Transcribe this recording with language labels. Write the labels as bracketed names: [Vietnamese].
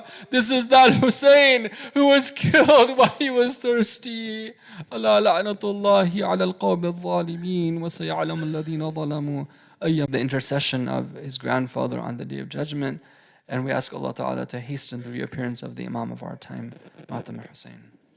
[English] This is that Hussein who was killed while he was thirsty. [Arabic] ألا لعنة الله على القوم الظالمين وسيعلم الذين ظلموا أيام. [English] The intercession of his grandfather on the Day of Judgment. And we ask Allah Ta'ala to hasten the reappearance of the Imam of our time, Fatima Hussein.